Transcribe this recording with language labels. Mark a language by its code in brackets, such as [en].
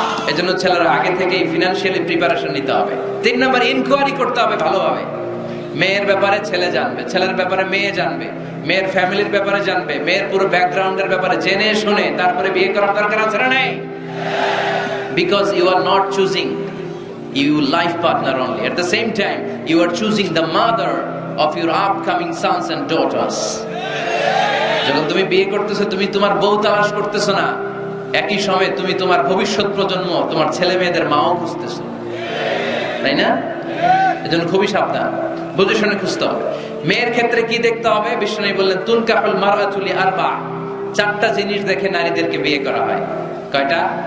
[bn] এজন্য ছেলেরা আগে থেকেই ফিনান্সিয়ালি প্রিপারেশন নিতে হবে। 3 নাম্বার, ইনকোয়ারি করতে হবে ভালোভাবে। মেয়ের ব্যাপারে ছেলে জানবে, ছেলের ব্যাপারে মেয়ে জানবে, মেয়ের ফ্যামিলির ব্যাপারে জানবে, মেয়ের পুরো ব্যাকগ্রাউন্ডের ব্যাপারে জেনে শুনে তারপরে বিয়ে করার দরকার আছে না নাই? [en] Because you are not choosing your life partner only. At the same time, you are choosing the mother of your upcoming sons and daughters. [bn] যখন তুমি বিয়ে করতেছো, তুমি তোমার বউ তালাশ করতেছো না, একই সময়ে তুমি তোমার ভবিষ্যৎ প্রজন্ম, তোমার ছেলে মেয়েদের মাও খুঁজতেছো, তাই না? এজন্য খুবই সাবধান, বুঝে শুনে খুঁজতে হবে। মেয়ের ক্ষেত্রে কি দেখতে হবে? বিশ্বনবী বললেন [ar] তুনকাহুল মারআতু লিআরবা, [bn] 4টা জিনিস দেখে নারীদেরকে বিয়ে করা হয়। কয়টা?